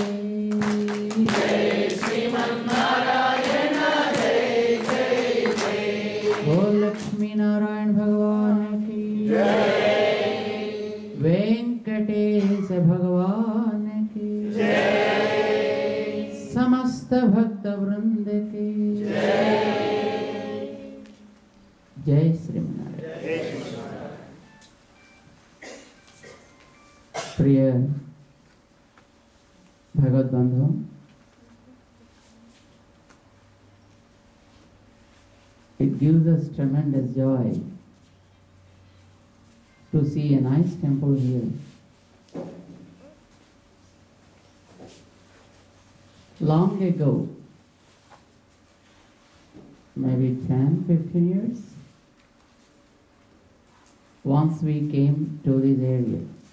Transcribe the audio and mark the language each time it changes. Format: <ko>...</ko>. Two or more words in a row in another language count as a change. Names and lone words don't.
<hi>जय बोल लक्ष्मी नारायण भगवान की वेंकटेश भगवान की समस्त भक्त वृंद की जय श्रीमन्नारायण। प्रिय भगवत बंधु,</hi> <en>it gives us tremendous joy to see a nice temple here. Long ago, maybe 10-15 years, once we came to this area.</en>